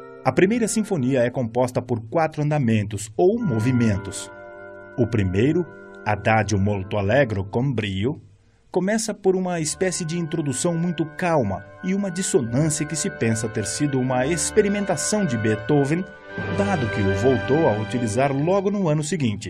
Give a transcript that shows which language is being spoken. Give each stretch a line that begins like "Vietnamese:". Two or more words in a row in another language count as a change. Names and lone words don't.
Portuguese: A primeira sinfonia é composta por 4 andamentos, ou movimentos. O primeiro,
Italian: Adagio molto allegro con brio,
Portuguese: começa por uma espécie de introdução muito calma e uma dissonância que se pensa ter sido uma experimentação de Beethoven, dado que o voltou a utilizar logo no ano seguinte.